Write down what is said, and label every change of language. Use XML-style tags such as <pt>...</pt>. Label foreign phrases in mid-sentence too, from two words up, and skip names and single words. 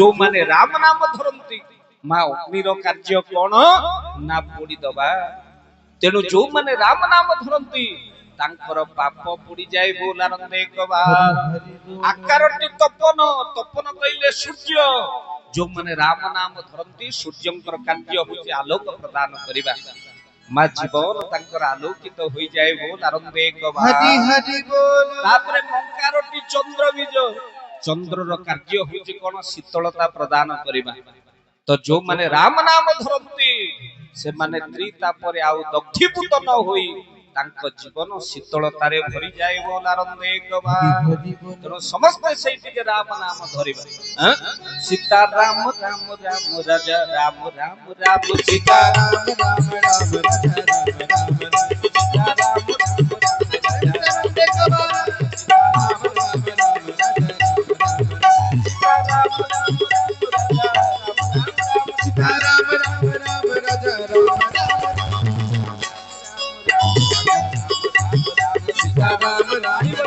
<or>ମାନେ ରାମ ନାମ ଧରନ୍ତି ମା ଅଗ୍ନି ର କାର୍ଯ୍ୟ କଣ ନା ପୋଡ଼ି ଦବା ତେଣୁ ଯୋ ମାନେ ରାମ ନାମ ଧରନ୍ତି ତାଙ୍କର ପାପ ପୋଡ଼ି ଯାଏ ବୋଲ ଆନନ୍ଦ ଏକବା ଆକାରଟି ତପନ ତପନ କହିଲେ ସୂର୍ଯ୍ୟ ଯୋ ମାନେ ରାମ ନାମ ଧରନ୍ତି ସୂର୍ଯ୍ୟଙ୍କର କାର୍ଯ୍ୟ ହେଉଛି ଆଲୋକ ପ୍ରଦାନ କରିବା ମା ଜୀବନ ତାଙ୍କର ଆଲୋକିତ ହୋଇ ଯାଏ ବୋଲ ଆନନ୍ଦ ଏକବା ହରି ହରି ବୋଲ ତା'ପରେ ମଂକାରଟି ଚନ୍ଦ୍ର ବୀଜ ଚନ୍ଦ୍ର ର କାର୍ଯ୍ୟ ହେଉଛି କଣ ଶୀତଳତା ପ୍ରଦାନ କରିବା ତ ଯୋ ମାନେ ରାମ ନାମ ଧରନ୍ତି ସେ ମାନେ ତ୍ରିତା ପରେ ଆଉ ଦକ୍ଷୀଭୂତ ନ ହୋଇ ତାଙ୍କ ଜୀବନ ଶୀତଳତା ରେ ଭରି ଯାଏ ବୋଲ ଆନନ୍ଦ ଏକବା ତ ସମସ୍ତ ସେଠି କେ ରାମ ନାମ ଧରିବା ସୀତା ରାମ ରାମ ରାମ ରାଜା ରାମ ରାମ ରାମ ସୀତା राम राम राम राजा राम राम सीता राम राम राम राजा राम सीता राम राम</or>